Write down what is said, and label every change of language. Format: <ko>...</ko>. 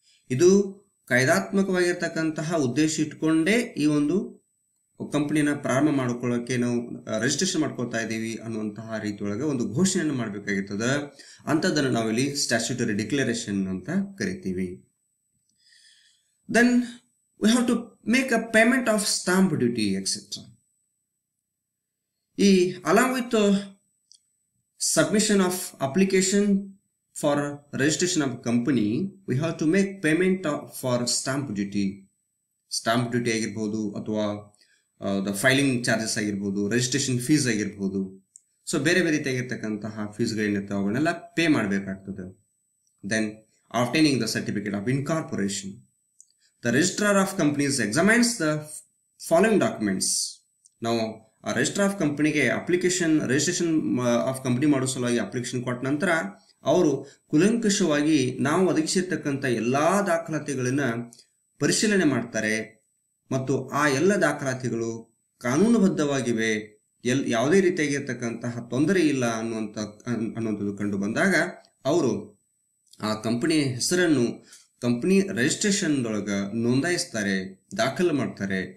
<kn>ಇದು ಕಾಯ್ದಾತ್ಮಕವಾಗಿರ್ತಕ್ಕಂತಹ ಉದ್ದೇಶ ಇಟ್ಕೊಂಡೇ ಈ ಒಂದು ಕಂಪನಿನ ಪ್ರಾರಂಭ ಮಾಡ್ಕೊಳ್ಳೋಕೆ ನಾವು ರಿಜಿಸ್ಟ್ರೇಷನ್ ಮಾಡ್ಕೊಳ್ತಾ ಇದ್ದೀವಿ ಅನ್ನುವಂತಹ ರೀತಿಯೊಳಗೆ ಒಂದು ಘೋಷಣೆಯನ್ನು ಮಾಡಬೇಕಾಗಿರ್ತದೆ. ಅಂಥದ್ದನ್ನು ನಾವಿಲ್ಲಿ ಸ್ಟ್ಯಾಚ್ಯೂಟರಿ ಡಿಕ್ಲರೇಷನ್ ಅಂತ ಕರಿತೀವಿ.</kn> <en>Then we have to make a payment of stamp duty etcetera. Along with the submission of application for registration of a company, we have to make payment for stamp duty. Stamp duty</en> <kn>ಆಗಿರಬಹುದು, ಅಥವಾ</kn> <en>the filing charges</en> <kn>ಆಗಿರಬಹುದು,</kn> <en>registration fees ಆಗಿರಬಹುದು.</en> <kn>So ಬೇರೆ ಬೇರೆ ರೀತಿಯಾಗಿರ್ತಕ್ಕಂತಹ ಫೀಸ್ಗಳೇನಿರ್ತವೆ ಅವುಗಳನ್ನೆಲ್ಲ pay ಮಾಡಬೇಕಾಗ್ತದೆ.</kn> <en>Then obtaining the certificate of incorporation. The registrar of companies examines the following documents.</en> <kn>Now ಆ register of ಕಂಪನಿಗೆ ರಿಜಿಸ್ಟ್ರೇಷನ್ ಆಫ್ ಕಂಪನಿ ಮಾಡೋ ಸಲುವಾಗಿ ಅಪ್ಲಿಕೇಶನ್ ಕೊಟ್ಟ ನಂತರ ಅವರು ಕುಲಂಕಷವಾಗಿ ನಾವು ಒದಗಿಸಿರ್ತಕ್ಕಂಥ ಎಲ್ಲಾ ದಾಖಲಾತಿಗಳನ್ನ ಪರಿಶೀಲನೆ ಮಾಡ್ತಾರೆ ಮತ್ತು ಆ ಎಲ್ಲ ದಾಖಲಾತಿಗಳು ಕಾನೂನುಬದ್ಧವಾಗಿವೆ, ಯಾವುದೇ ರೀತಿಯಾಗಿರ್ತಕ್ಕಂತಹ ತೊಂದರೆ ಇಲ್ಲ ಅನ್ನುವಂಥದ್ದು ಕಂಡು ಬಂದಾಗ ಅವರು ಆ ಕಂಪನಿಯ ಹೆಸರನ್ನು ಕಂಪನಿ ರಿಜಿಸ್ಟ್ರೇಷನ್ ಒಳಗೆ ನೋಂದಾಯಿಸ್ತಾರೆ, ದಾಖಲು ಮಾಡ್ತಾರೆ.</kn>